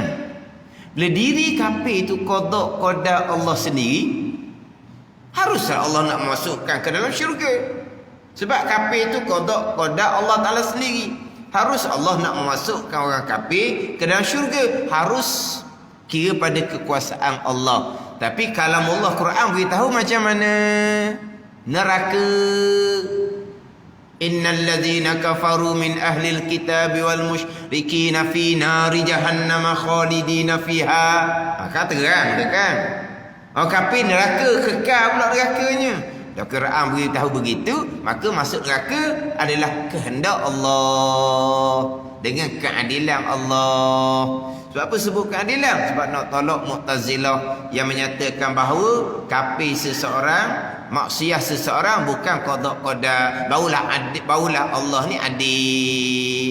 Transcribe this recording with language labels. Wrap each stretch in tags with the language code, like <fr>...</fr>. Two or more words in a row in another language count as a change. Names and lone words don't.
<ms>Bila diri kafir itu qada-qada Allah sendiri, haruslah Allah nak masukkan ke dalam syurga. Sebab kafir itu qada-qada Allah Ta'ala sendiri. Harus Allah nak memasukkan orang kafir ke dalam syurga. Harus kira pada kekuasaan Allah. Tapi kalamullah Quran beritahu macam mana? Neraka.</ms> <ar>إن الذين كفروا من أهل الكتاب والمشركين في نار جهنم خالدين فيها.</ar> <ms>Kata terang kan? Orang kafir neraka, kekal pula nerakanya. Dah Quran beritahu begitu, maka masuk neraka adalah kehendak Allah dengan keadilan Allah. Sebab apa sebut keadilan? Sebab nak tolak Mu'tazilah yang menyatakan bahawa kafir seseorang, maksiat seseorang bukan qada-qada, barulah Allah ni adil.</ms>